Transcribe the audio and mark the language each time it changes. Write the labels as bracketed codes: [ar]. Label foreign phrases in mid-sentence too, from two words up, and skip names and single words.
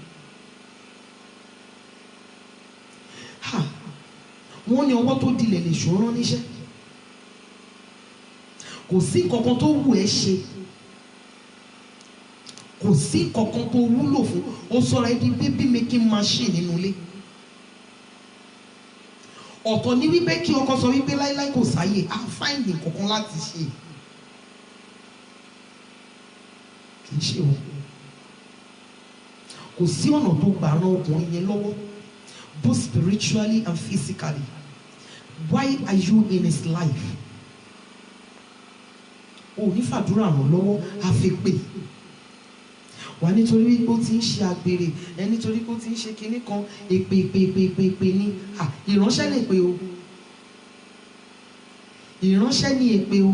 [yo] wọ́n ní ọwọ́ tó dilẹ̀ lè ṣòro níṣẹ́. kò sí kankan tó wù ẹ́ ṣe, kò sí kankan tó wúlò fún, ó sọ̀rọ̀ ẹ́ di [en] baby making machine [yo] nínú ilé. ọ̀tọ̀ ní wípé kí ọkọ sọ wípé láíláí kò sáyè á fáìní kankan láti ṣe, kì í ṣe o. kò sí ọ̀nà tó gbà ran ọkùnrin yẹn lọ́wọ́ [en] both spiritually and physically. Why are you in his life? [yo] o ní fàdúrà ràn lọ́wọ́ àfẹ́pẹ́ wà nítorí wípé ó ti ń ṣe àgbèrè ẹ nítorí pé ó ti ń ṣe kinní kan èpè ní ìránṣẹ́ lè pè o, ìránṣẹ́ ní èpè o.